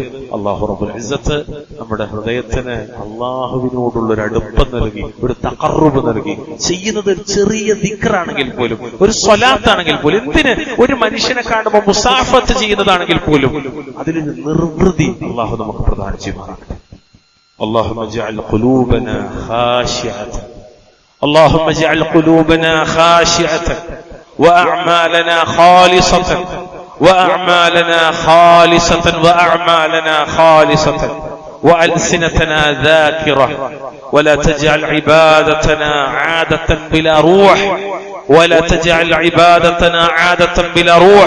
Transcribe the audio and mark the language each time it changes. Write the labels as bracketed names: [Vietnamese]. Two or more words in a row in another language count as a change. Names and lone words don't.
[Arabic] الله رب العزة [Malayalam] നമ്മുടെ ഹൃദയത്തിന് അള്ളാഹുവിനോടുള്ള ഒരു അടുപ്പം നൽകി, ഒരു തഖർറുബ് നൽകി. ചെയ്യുന്നത് ഒരു ചെറിയ ദിക്റാണെങ്കിൽ പോലും, ഒരു സ്വലാത്താണെങ്കിൽ പോലും, എന്തിന് ഒരു മനുഷ്യനെ കാണുമ്പോൾ മുസാഫത്ത് ചെയ്യുന്നതാണെങ്കിൽ പോലും അതിലൊരു നിർവൃതി അല്ലാഹു നമുക്ക് പ്രദാനം ചെയ്യുമാറാകട്ടെ. [Arabic] اللهم اجعل قلوبنا خاشعة، اللهم اجعل قلوبنا خاشعة وأعمالنا خالصة وأعمالنا خالصة وأعمالنا خالصة وألسنتنا ذاكرة، ولا تجعل عبادتنا عادة بلا روح، ولا تجعل عبادتنا عادة بلا روح.